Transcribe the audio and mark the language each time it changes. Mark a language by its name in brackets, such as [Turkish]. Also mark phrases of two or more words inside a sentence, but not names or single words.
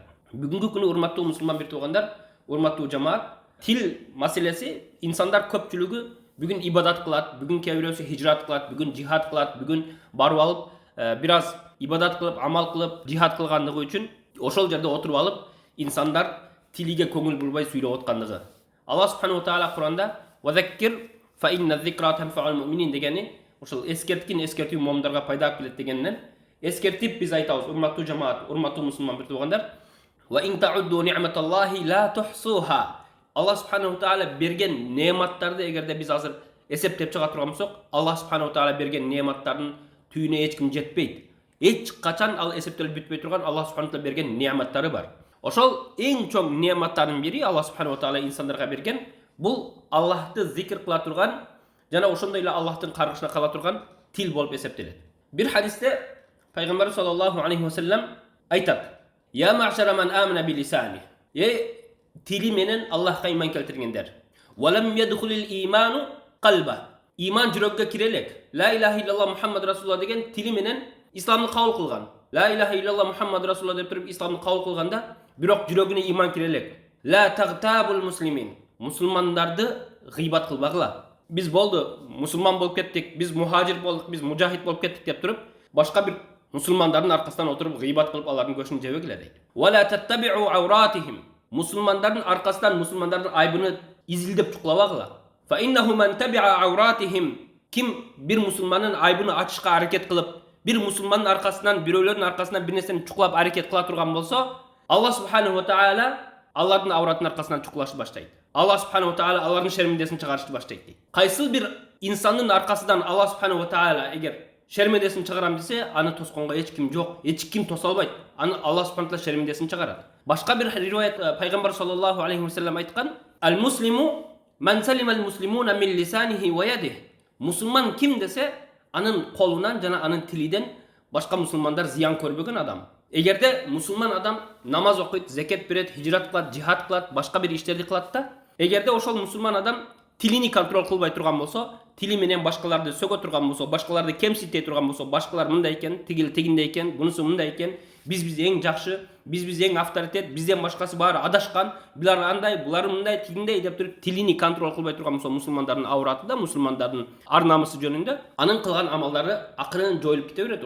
[Kyrgyz] Бүгүнкү күнү урматтуу мусулман бир туугандар, урматтуу жамаат, тил маселеси инсандар көпчүлүгү бүгүн ибадат кылат, бүгүн кээ бирөөсү хижрат кылат, бүгүн жихад кылат, бүгүн барып алып бир аз ибадат кылып, амал кылып, жихад кылгандыгы үчүн ошол жерде отуруп алып инсандар тилиге көңүл бурбай сүйлөп аткандыгы. Алла [Arabic] سبحانه وتعالى [Kyrgyz] Куранда [Arabic] "وذكر فإن الذكرى تنفع المؤمنين" [Kyrgyz] дегени ошол эскерткин эскертүү момундарга пайда алып келет дегенинен эскертип биз айтабыз, урматтуу жамаат, урматтуу мусулман бир туугандар, [Arabic] "وإن تعدوا نعمة الله لا تحصوها". [Kyrgyz] Алла [Arabic] سبحانه وتعالى [Kyrgyz] берген неаматтарды эгерде биз азыр эсептеп чыга турган болсок, Алла [Arabic] سبحانه وتعالى [Kyrgyz] берген неаматтардын түйүнө эч ким жетпейт. Эч качан ал эсептелип бүтпөй турган Алла [Arabic] سبحانه وتعالى [Kyrgyz] берген неаматтары бар. Ошол эң чоң неаматтардын бири Алла [Arabic] سبحانه وتعالى [Kyrgyz] инсандарга берген бул Аллахты зикр кыла турган жана ошондой эле Аллахтын каргышына кала турган тил болуп эсептелет. Бир хадисте пайгамбар [Arabic] صلى الله عليه وسلم [Kyrgyz] айтат: [Arabic] "يا معشر من آمن بلسانه". [Kyrgyz] Тили менен Аллахка иман келтиргендер. [Arabic] "ولم يدخل الإيمان قلبه". [Kyrgyz] Иман жүрөккө кире элек. [Arabic] لا إله إلا الله محمد رسول الله [Kyrgyz] деген тили менен исламды кабыл кылган. [Arabic] لا إله إلا الله محمد رسول الله [Kyrgyz] деп туруп исламды кабыл кылганда, бирок жүрөгүнө иман кире элек. [Arabic] لا تغتابوا المسلمين. [Kyrgyz] Мусулмандарды гыйбат кылбагыла. Биз болду, мусулман болуп кеттик, биз мухажир болдук, биз мужахид болуп кеттик деп туруп, башка бир мусулмандардын аркасынан отуруп гыйбат кылып алардын көшүн жебегиле дейт. [Arabic] "ولا تتبعوا عوراتهم". [Kyrgyz] Мусулмандардын аркасынан мусулмандардын айбыны изилдеп чукулабагыла. [Arabic] "فإنه من تتبع عوراتهم". [Kyrgyz] Ким бир мусулмандын айбыны ачышка аракет кылып, бир мусулмандын аркасынан, бирөөлөрдүн аркасынан бир нерсени чукулап аракет кыла турган болсо, Алла [Arabic] سبحانه وتعالى [Kyrgyz] алардын авратын аркасынан чукулашты баштайт. Алла [Arabic] سبحانه وتعالى [Kyrgyz] алардын шермендесин чыгарышты баштайт дейт. Кайсы бир инсандын аркасынан Алла [Arabic] سبحانه وتعالى [Kyrgyz] эгер шермендесин чыгарам десе, аны тосконго эч ким жок, эч ким тоса албайт. Аны Алла [Arabic] سبحانه وتعالى [Kyrgyz] шермендесин чыгарат. Башка бир риваят пайгамбар [Arabic] صلى الله عليه وسلم [Kyrgyz] айткан: [Arabic] "المسلم من سلم المسلمون من لسانه ويده". [Kyrgyz] Мусулман ким десе, анын колунан жана анын тилиден башка мусулмандар зыян көрбөгөн адам. Эгерде мусулман адам намаз окуйт, закат берет, хижрат кылат, жихад кылат, башка бир иштерди кылат да, эгерде ошол мусулман адам тилини контроль кылбай турган болсо, тили менен башкаларды сөгө турган болсо, башкаларды кемсите турган болсо, башкалар мындай экен, тигил тигиндей экен, бунусу мындай экен, биз эң жакшы, Биз эң авторитет, бизден башкасы баары адашкан, булар андай, булар мындай, тигиндей деп туруп тилини контроль кылбай турган болсо, мусулмандардын аураты да, мусулмандардын ар намысы жөнүндө анын кылган амалдары акырын жоюлуп кете берет.